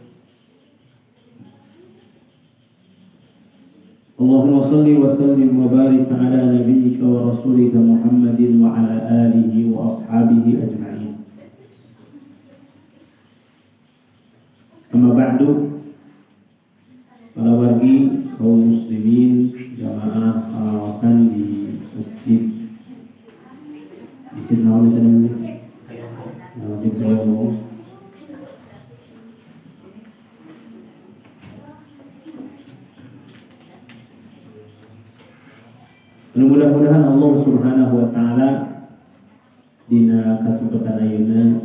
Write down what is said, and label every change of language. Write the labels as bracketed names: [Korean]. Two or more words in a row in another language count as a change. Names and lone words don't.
[Arabic] اللهم صل وسلم وبارك على نبيك ورسولك محمد وعلى آله وأصحابه أجمعين. أما بعد, [Sundanese] para wargi kaum muslimin jamaah pengawasan di masjid naon tadi di Kayomo. Mudah-mudahan Allah [Arabic] سبحانه وتعالى [Sundanese] dina kasempatan ayeuna